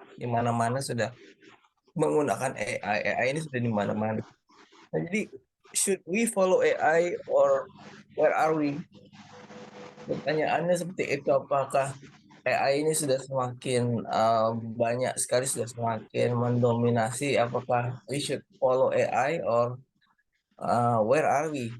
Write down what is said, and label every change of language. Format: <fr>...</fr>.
<id>Di mana-mana sudah menggunakan AI. AI ini sudah di mana-mana. Nah, jadi</id> <en>should we follow AI or where are we?</en> <id>Pertanyaannya seperti itu, apakah AI ini sudah semakin banyak sekali, sudah semakin mendominasi, apakah</id> <en>we should follow AI or where are we?</en>